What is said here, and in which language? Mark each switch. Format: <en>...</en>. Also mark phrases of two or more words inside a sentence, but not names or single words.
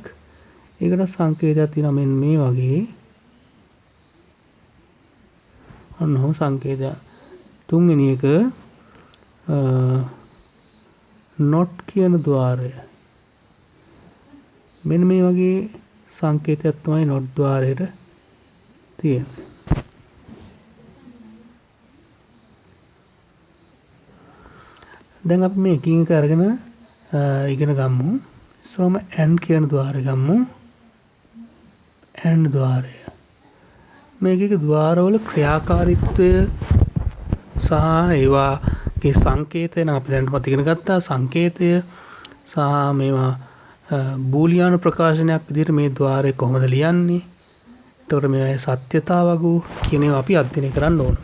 <si>ඒකට සංකේතයක් තියෙනවා මෙන්න මේ වගේ. අන්නෝ සංකේතය. තුන්වෙනි එක not කියන ద్వාරය. මෙන්න මේ වගේ සංකේතයක් තමයි not ద్వාරයට තියෙන්නේ. දැන් අපි මේ එකින් එක අරගෙන ඉගෙන ගමු. ඉස්සරහම and කියන ద్వාරය ගමු. and ద్వාරය. මේකේ ద్వාරවල ක්‍රියාකාරීත්වය සහ ඒවාගේ සංකේතය නම් අපි දැන් ඉගෙන ගත්තා. සංකේතය සහ මේවා බූලියානු ප්‍රකාශනයක් විදිහට මේ ద్వාරය කොහොමද ලියන්නේ? එතකොට මේ සත්‍යතාවග කියන ඒවා අපි අධ්‍යයනය කරන්න ඕන.</si>